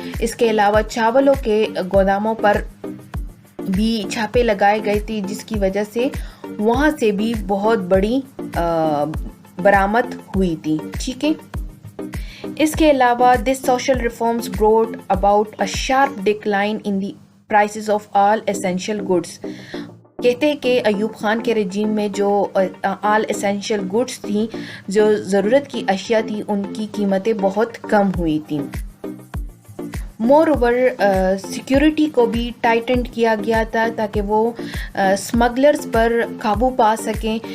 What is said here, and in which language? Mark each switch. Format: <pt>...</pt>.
<ur>اس کے علاوہ چاولوں کے گوداموں پر بھی چھاپے لگائے گئے تھے، جس کی وجہ سے وہاں سے بھی بہت بڑی برآمد ہوئی تھی. ٹھیک ہے، اس کے علاوہ this social reforms</ur> <en>brought about a sharp decline in the prices of all essential goods.</en> <ur>کہتے ہیں کہ ایوب خان کے رجیم میں جو آل اسینشیل گڈس تھیں، جو ضرورت کی اشیاء تھی، ان کی قیمتیں بہت کم ہوئی تھیں.</ur> <en>moreover</en> <ur>سیکیورٹی کو بھی ٹائٹنڈ کیا گیا تھا تاکہ وہ اسمگلرز پر قابو پا سکیں.</ur>